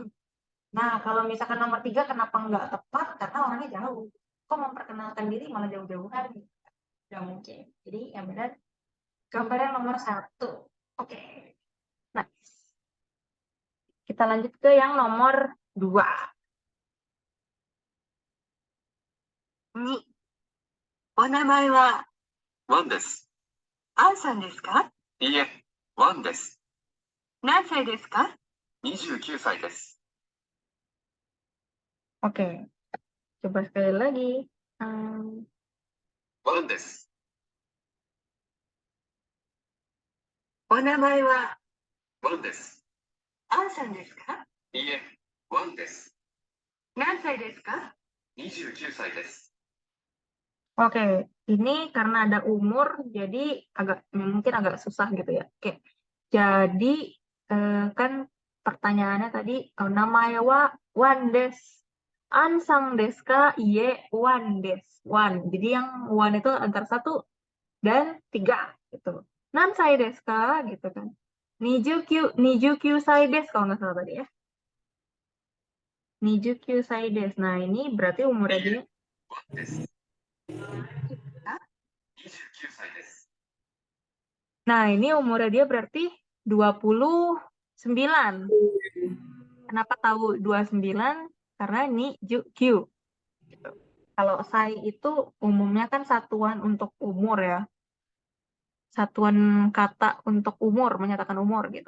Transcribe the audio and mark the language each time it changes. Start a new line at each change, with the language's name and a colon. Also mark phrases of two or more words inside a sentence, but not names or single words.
Indonesian: Nah, kalau misalkan nomor 3 kenapa nggak tepat? Karena orangnya jauh. Kok memperkenalkan diri malah jauh-jauhan? Nggak mungkin. Jadi yang benar gambarnya nomor 1. Oke. Nice. Kita lanjut ke yang nomor 2.
Japanese: 2、お名前はワンです。アンさんですか？いいえ、ワンです。何歳ですか？29歳です。
Indonesian: Oke. Coba sekali lagi.
Japanese: ワンです。お名前はワンです。アンさんですか？いいえ、ワンです。何歳ですか？29歳です。
Indonesian: Oke, ini karena ada umur, jadi mungkin agak susah gitu ya. Oke, jadi kan pertanyaannya tadi, namanya
Japanese: わワンです. アンさんですか？いいえ、ワンです。ワン.
Indonesian: Jadi yang wan itu antara 1 dan 3 gitu.
Japanese: 何歳ですか?
Indonesian: Gitu kan.
Japanese: 二十九歳です
Indonesian: kalau nggak salah tadi ya.
Japanese: 二十九歳です.
Indonesian: Nah, ini berarti umurnya dia
Japanese: ワンです。29歳です。
Indonesian: Nah, ini umurnya dia berarti 29. Kenapa tahu 29? Karena ini Q. Gitu. Kalau sai itu umumnya kan satuan untuk umur ya. Satuan kata untuk umur, menyatakan umur gitu.